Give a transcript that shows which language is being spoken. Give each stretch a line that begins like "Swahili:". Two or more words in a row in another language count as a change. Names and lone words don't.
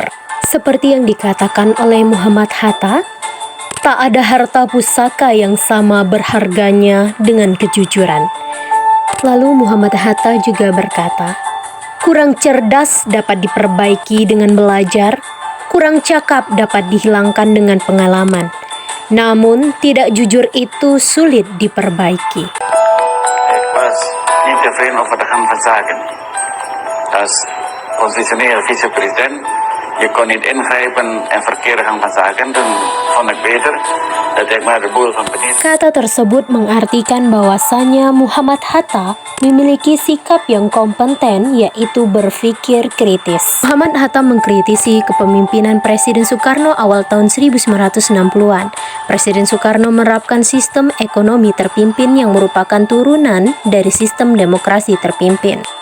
Indonesian: Seperti yang dikatakan oleh Muhammad Hatta, tak ada harta pusaka yang sama berharganya dengan kejujuran. Lalu Muhammad Hatta juga berkata, kurang cerdas dapat diperbaiki dengan belajar, kurang cakap dapat dihilangkan dengan pengalaman. Namun tidak jujur itu sulit diperbaiki.
Dutch: Was niet tevreden over de gang van zaken. Als positioneel vicepresident, je kon niet ingrijpen en verkeerde gang van zaken, dan vond ik beter dat ik maar de boel van beneden.
Indonesian: Kata tersebut mengartikan bahwasanya Muhammad Hatta memiliki sikap yang kompeten, yaitu berpikir kritis. Muhammad Hatta mengkritisi kepemimpinan Presiden Soekarno awal tahun 1960-an. Presiden Soekarno menerapkan sistem ekonomi terpimpin yang merupakan turunan dari sistem demokrasi terpimpin.